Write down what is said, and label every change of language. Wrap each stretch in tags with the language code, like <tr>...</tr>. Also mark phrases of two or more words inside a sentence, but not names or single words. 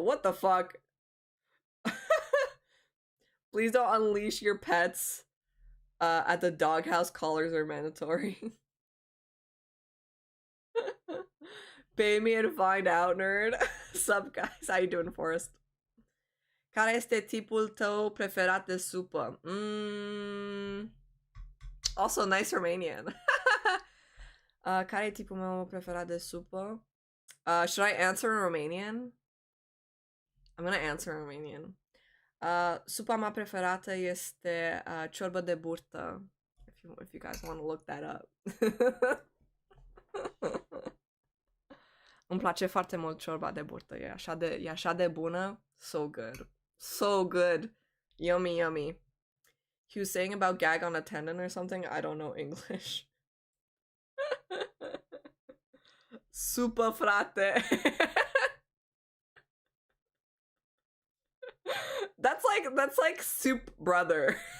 <en>What the fuck? Please don't unleash your pets at the doghouse. Collars are mandatory. Pay me and find out, nerd. Sup, guys? How you doing, Forrest?</en> <ro>Care este tipul tău preferat de supă?</ro> <en>Also, nice Romanian.</en> <ro>Care e tipul meu preferat de supă?</ro> <en>Should I answer in Romanian? I'm gonna answer in Romanian.</en> <ro>Supa mea preferată este ciorba de burtă.</ro> <en>If you guys want to look that up.</en> <ro>Îmi place foarte mult ciorba de burtă. E așa de bună.</ro> <en>So good. So good. Yummy, yummy. He was saying about gag on a tendon or something. I don't know English.</en> <ro>Super frate.</ro> <en>That's like soup brother.</en>